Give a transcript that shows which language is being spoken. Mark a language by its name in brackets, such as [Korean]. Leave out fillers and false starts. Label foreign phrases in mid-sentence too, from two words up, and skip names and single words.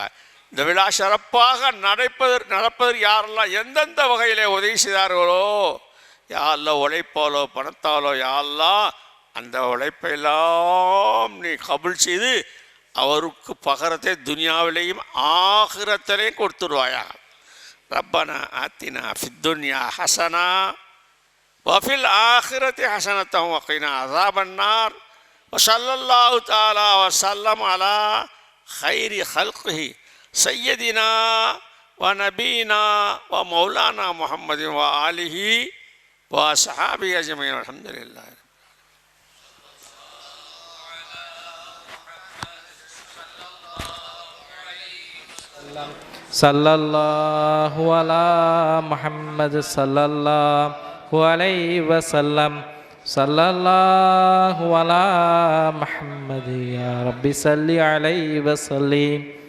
[Tamil] இந்த விழா சிறப்பாக நடப்பதற்கு யாரெல்லாம் எந்தெந்த வகையிலே உதவி செய்தார்களோ [Arabic] يا الله, [Tamil] உழைப்பாலோ பணத்தாலோ [Arabic] يا الله [Tamil] அந்த உழைப்பெல்லாம் நீ கபுல் செய்து அவருக்கு பகரத்தை துனியாவிலேயும் ஆகிரத்திலையும் கொடுத்துருவாயாக. [Arabic] ربنا آتنا في الدنيا حسنة وفي الآخرة حسنة وقنا عذاب النار وصلى الله تعالى وسلم على خير خلقه سيدنا ونبينا ومولانا محمد وآله وأصحابه أجمعين الحمد لله. صلى الله على محمد صلى الله عليه وسلم. صلى الله على محمد يا ربي صل عليه وسلم.